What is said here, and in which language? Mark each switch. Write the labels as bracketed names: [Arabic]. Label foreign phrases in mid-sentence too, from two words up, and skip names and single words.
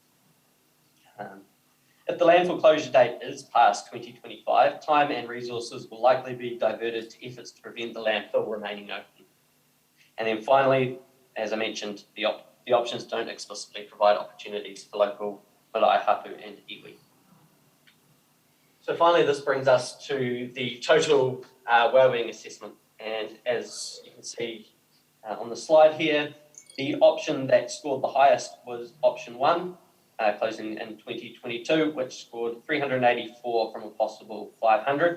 [English] If the landfill closure date is past 2025, time and resources will likely be diverted to efforts to prevent the landfill remaining open. And then finally, as I mentioned, the options don't explicitly provide opportunities for local marae, hapu and iwi. So finally, this brings us to the total wellbeing assessment. And as you can see on the slide here, the option that scored the highest was option 1, closing in 2022, which scored 384 from a possible 500.